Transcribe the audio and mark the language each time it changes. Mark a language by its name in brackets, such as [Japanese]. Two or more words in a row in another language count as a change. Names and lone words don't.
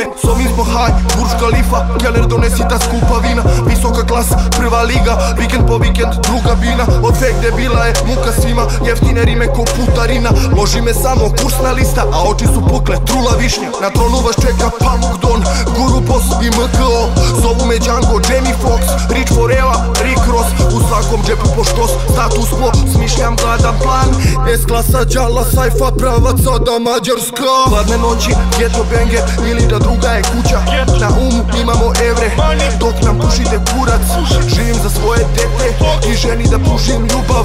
[Serbian] S ovim smo high, Burj Khalifa, Keller donesi ta skupa vina. Visoka klasa, prva liga, vikend po vikend, druga bina. Od fake debila je muka svima, jeftine rime ko putarina. Loži me samo kursna lista, a oči su pukle, trula višnja. Na tronu vas čeka Pamuk Don, Guru Boss i MKO. Zovu me Django, Jamie Foxx, Rich Foreva, Rick Ross. U svakom džepu poštos, [Latin] status quo, [Serbian] smišljam gladan plan. S-klasa, džala, sajfa, pravac, sada Mađarska. Hladne noći, [English] ghetto banger, [Serbian] ili da druga je kuća. Na umu imamo evre, dok nam pušite kurac. Živim za svoje dete i ženi da pružim ljubav.